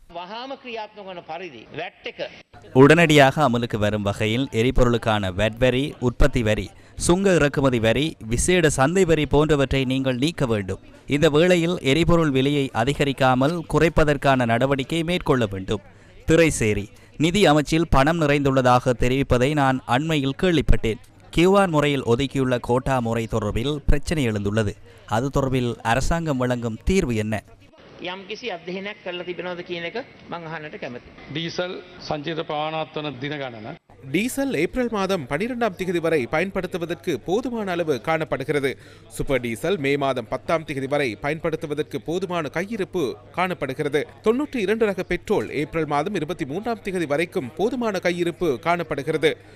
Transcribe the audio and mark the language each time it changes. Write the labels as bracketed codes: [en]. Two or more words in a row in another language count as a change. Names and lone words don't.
[si] වහාම ක්‍රියාත්මක වන පරිදි වැට් එක [ta] உடனடியாக அமலுக்கு வரும் வகையில் எரிபொருளுக்கான வெட் வரி, உற்பத்தி வரி, சுங்க இறக்குமதி வரி, விசேட சந்தை வரி போன்றவற்றை நீங்கள் நீக்க வேண்டும். இந்த வேளையில் எரிபொருள் விலையை அதிகரிக்காமல் குறைப்பதற்கான நடவடிக்கை மேற்கொள்ள வேண்டும். திரைசேரி நிதி அமைச்சில் பணம் நிறைந்துள்ளதாக தெரிவிப்பதை நான் அண்மையில் கேள்விப்பட்டேன். கியூஆர் முறையில் ஒதுக்கியுள்ள கோட்டா முறை தொடர்பில் பிரச்சனை எழுந்துள்ளது. அது தொடர்பில் அரசாங்கம் வழங்கும் தீர்வு என்ன? [si] යම්කිසි අධ්‍යයනයක් කරලා තිබෙනවද කියන එක මම අහන්නට කැමතියි. ඩීසල් සංචිත ප්‍රමාණාත්මක දින ගණන [ta] டீசல் ஏப்ரல் மாதம் 12ஆம் தேதி வரை பயன்படுத்துவதற்கு போதுமான அளவு காணப்படுகிறது. சூப்பர் டீசல் மே மாதம் 10ஆம் தேதி வரை பயன்படுத்துவதற்கு போதுமான கையிருப்பு காணப்படுகிறது. 92 ரக பெட்ரோல் ஏப்ரல் மாதம் 23ஆம் தேதி வரைக்கும் போதுமான கையிருப்பு காணப்படுகிறது.